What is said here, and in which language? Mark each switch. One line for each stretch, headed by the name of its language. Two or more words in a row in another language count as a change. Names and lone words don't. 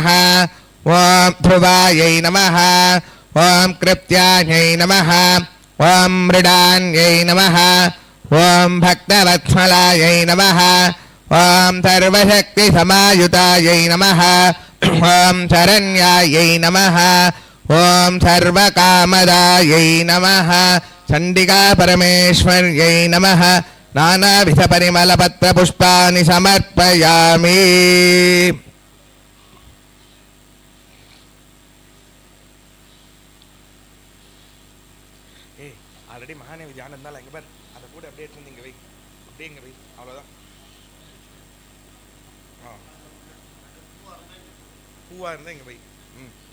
Sanskrit: ఓం ధ్రువాయై నమః ఓం కృత్యాయై నమః ఓం మృడాన్యై నమః ఓం భక్తవత్సలాయై నమః ఓం సర్వశక్తి సమాయుతాయై నమః ఓం శరణ్యాయై నమః ఓం సర్వకామదాయై నమః చండికా పరమేశ్వర్యై నమః నానావిధ పరిమళ పత్ర పుష్పాని సమర్పయామి.
Tamil: ஆல்ரெடி மகாநேவி தியானம் இருந்தாலும் அங்கே பார் அதை கூட அப்படியே எடுத்து இங்கே வை, அப்படியே இங்கே வை, அவ்வளோதான். ஆ பூவாக இருந்தால் இங்கே வை. ம்